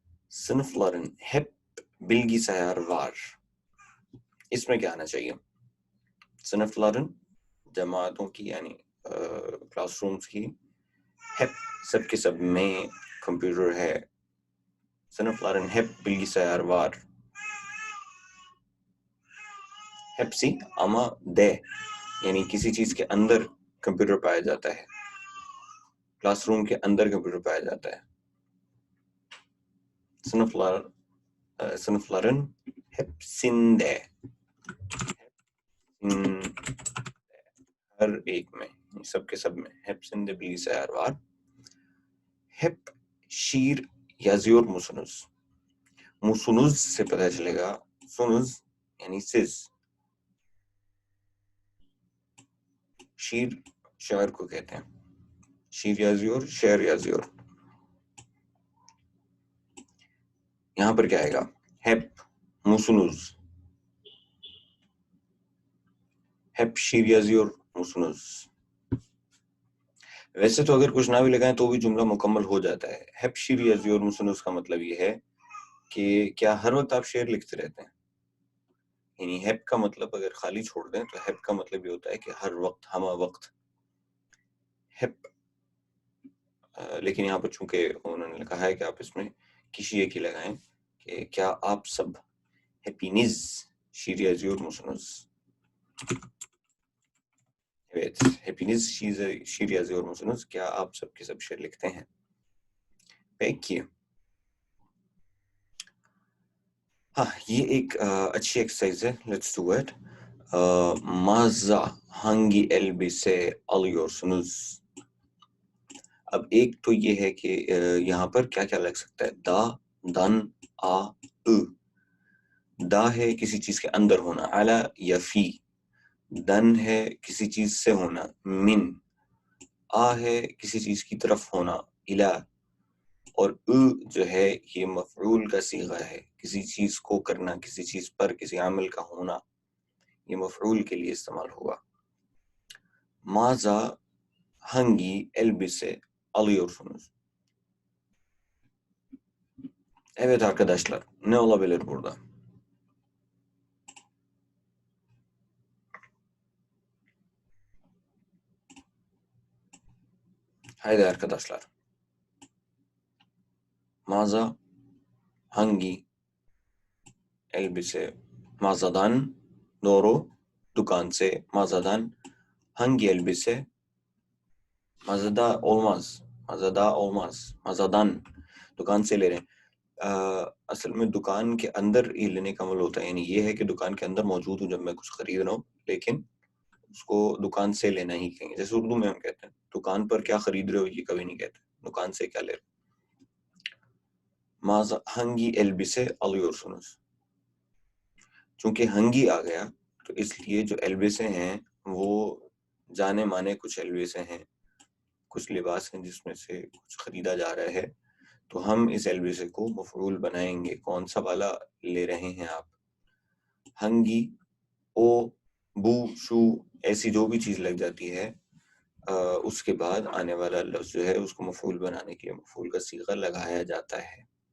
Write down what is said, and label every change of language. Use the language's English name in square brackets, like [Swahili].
[Turkish] sınıfların hep bilgisayar var، [Urdu] اس میں کیا آنا چاہیے؟ sınıfların جماعتوں کی یعنی کلاس رومز کی، hep سب کے سب میں کمپیوٹر ہے. [Turkish] sınıfların hep bilgisayar var. hepsi ama de [Urdu] یعنی کسی چیز کے اندر کمپیوٹر پایا جاتا ہے، کلاس روم کے اندر کمپیوٹر پایا جاتا ہے. sınıfların hepsinde، ہر ایک میں، سب کے سب میں. [Turkish] hepsinde bilgisayar var. hep şiir yazıyor musunuz؟ musunuz [Urdu] سے پتہ چلے گا، [Turkish] sunuz یعنی سز. [Urdu] شیر شاعر کو کہتے ہیں. [Turkish] شیر yazıyor، شعر yazıyor. [Urdu] یہاں پر کیا آئے گا؟ [Turkish] hep musunuz، hep şiir yazıyor musunuz. [Urdu] ویسے تو اگر کچھ نہ بھی لگائیں تو بھی جملہ مکمل ہو جاتا ہے. [Turkish] hep şiir yazıyor musunuz [Urdu] کا مطلب یہ ہے کہ کیا ہر وقت آپ شعر لکھتے رہتے ہیں؟ یعنی ہیپ کا مطلب اگر خالی چھوڑ دیں تو ہیپ کا مطلب یہ ہوتا ہے کہ ہر وقت، ہمہ وقت. ہیپ لیکن یہاں پر چونکہ انہوں نے کہا ہے کہ آپ اس میں کسی ایک ہی لگائیں کہ کیا آپ سب [Turkish] hepiniz şiir yazıyor musunuz. Evet, hepiniz şiir yazıyor musunuz. [Urdu] کیا آپ سب کے سب شعر لکھتے ہیں. [Turkish] Peki. [Urdu] ہاں یہ ایک اچھی ایکسرسائز ہے. [English] Let's do it. [Turkish] Maza hangi elbise alıyorsunuz. [Urdu] اب ایک تو یہ ہے کہ یہاں پر کیا کیا لگ سکتا ہے؟ دا، دن، آ، دا ہے کسی چیز کے اندر ہونا، علی یا فی. دن ہے کسی چیز سے ہونا، من. آ ہے کسی چیز کی طرف ہونا، الی. اور جو ہے یہ مفعول کا صیغہ ہے، کسی چیز کو کرنا، کسی چیز پر کسی عمل کا ہونا، یہ مفعول کے لیے استعمال ہوا. [Turkish] ماذا hangi elbise alıyorsunuz. Evet arkadaşlar, ne olabilir burada? Haydi arkadaşlar. Mağaza hangi elbise? Mağazadan doğru, [Urdu] dukan se, [Turkish] mağazadan hangi elbise mazada olmaz, mazada olmaz, mazadan [Urdu] دکان سے لے رہے ہیں. اصل میں دکان کے اندر ہی لینے کا عمل ہوتا ہے, یعنی یہ ہے کہ دکان کے اندر موجود ہوں جب میں کچھ خرید رہا ہوں, لیکن اس کو دکان سے لینا ہی کہیں گے. جیسے اردو میں ہم کہتے ہیں دکان پر کیا خرید رہے ہو, یہ کبھی نہیں کہتے, دکان سے کیا لے رہے. [Turkish] hangi elbise alıyorsunuz. [Urdu] چونکہ ہنگی آ گیا تو اس لیے جو البسے ہیں وہ جانے مانے کچھ البسے ہیں, کچھ لباس ہیں جس میں سے کچھ خریدا جا رہا ہے, تو ہم اس البسے کو مفعول بنائیں گے. کون سا والا لے رہے ہیں آپ؟ ہنگی, او, بو, شو, ایسی جو بھی چیز لگ جاتی ہے اس کے بعد آنے والا لفظ جو ہے اس کو مفعول بنانے کے لیے مفعول کا صیغہ لگایا جاتا ہے.